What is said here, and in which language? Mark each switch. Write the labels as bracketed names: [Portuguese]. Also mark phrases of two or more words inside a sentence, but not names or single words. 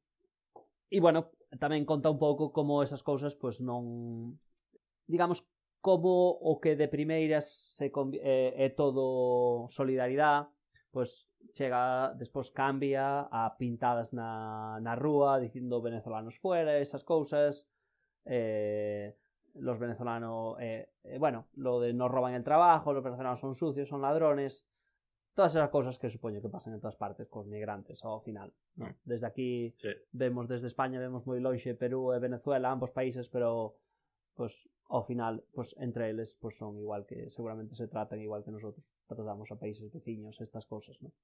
[Galician] E bueno, tamén conta un pouco como esas cousas pois non, digamos, como o que de primeiras é todo solidaridade, pois chega, despois cambia a pintadas na rúa dicindo [Spanish] venezolanos fuera, [Galician] esas cousas, [Spanish] los venezolanos, bueno, lo de nos roban el trabajo, los venezolanos son sucios, son ladrones, todas esas cosas que supoño que pasan en todas partes [Galician] cos migrantes ao final, [Spanish] ¿no? Desde aquí sí. [Galician] Vemos desde España, vemos moi lonxe Perú e Venezuela, ambos países, pero pues ao final, pues entre eles pues son igual, que seguramente se tratan igual que [Spanish] nosotros tratamos [Galician] a países veciños, [Spanish] estas cosas, [Galician] ¿no?